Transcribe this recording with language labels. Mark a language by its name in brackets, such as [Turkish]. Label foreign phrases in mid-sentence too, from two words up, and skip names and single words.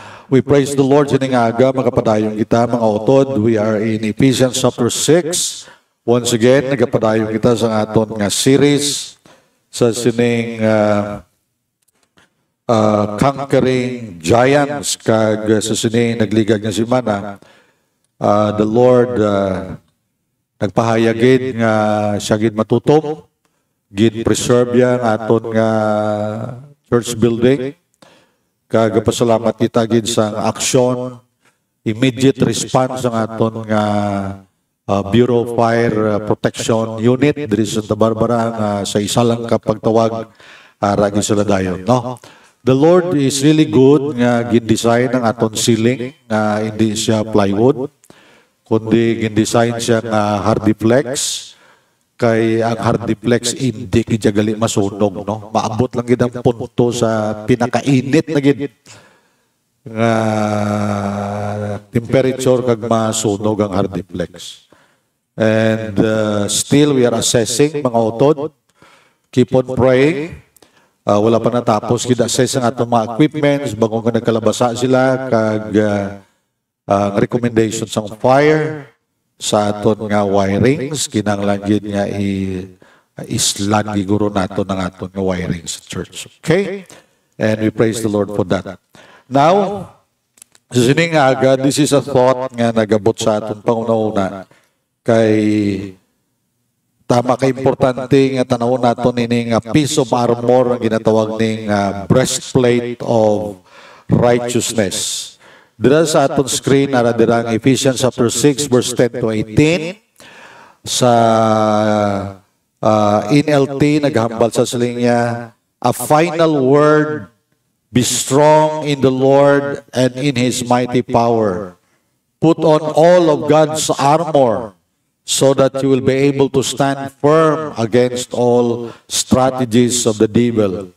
[English] We praise the Lord [Hiligaynon] sining aga, magapadayon kita mga utod. [English] We are in Ephesians chapter 6. Once again, [Hiligaynon] nagapadayon kita sa aton nga series sa sining Conquering Giants kag sa sining nagligag nga semana. [English] The Lord [Hiligaynon] nagpahayagid nga siya gid matutom, gid preserve ya nga aton nga [English] church building. [Hiligaynon] Kagapasalamat kita gid sa aksyon, [English] immediate response [Hiligaynon] ang aton nga Bureau of Fire Protection Unit diri sa Santa Barbara nga sa isa lang ka pagtawag ragi sila dayon, no? [English] The Lord is really good [Hiligaynon] nga gin-design ang aton ceiling nga hindi siya plywood kundi gin-design siya nga hardiplex. Kay ang hardiplex hindi kijagali masunog, no? Maabot lang gid ang punto sa pinakainit na gid nga temperature kag masunog ang hardiplex. [English] And still we are assessing [Hiligaynon] mga utod. [English] Keep on praying. [Hiligaynon] Wala pa natapos gid assess ang atong mga equipments bago ka nagkalabasa sila kag ang recommendations ng fire sa aton nga wirings, kinahanglan gid nga islan giguro nato ng aton nga wirings sa church. [English] Okay? And we praise the Lord for that. Now, [Hiligaynon] sa sining aga, [English] this is a thought [Hiligaynon] nga nagabot sa aton panguna-una kay tama kay importante nga tanawon naton ini nga [English] piece of armor [Hiligaynon] ang ginatawag ning [English] breastplate of righteousness. [Hiligaynon] Dira sa aton screen ara dirang Ephesians chapter 6 verse 10 to 18. Sa NLT naghambal sa silinya, [English] a final word, be strong in the Lord and in His mighty power. Put on all of God's armor so that you will be able to stand firm against all strategies of the devil.